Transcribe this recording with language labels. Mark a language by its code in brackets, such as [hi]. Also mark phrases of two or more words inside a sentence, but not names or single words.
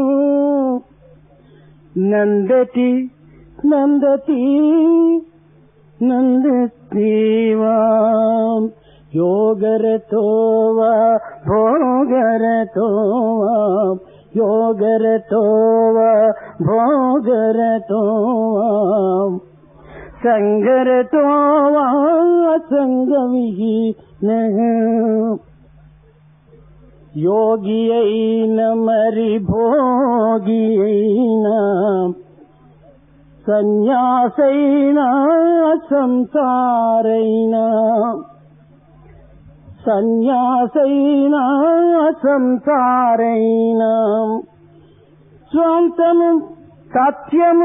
[sa] नन्दति नन्दति नन्दति वा योगरतो वा भोगरतो वा योगरतो वा भोगरतो वा संगरतो वा संगविहीनः योगी [te] అయిన మరి భోగి అయిన సన్యాసైన సంసారైన సన్యాసైన సంసారైన స్వాంతము సత్యము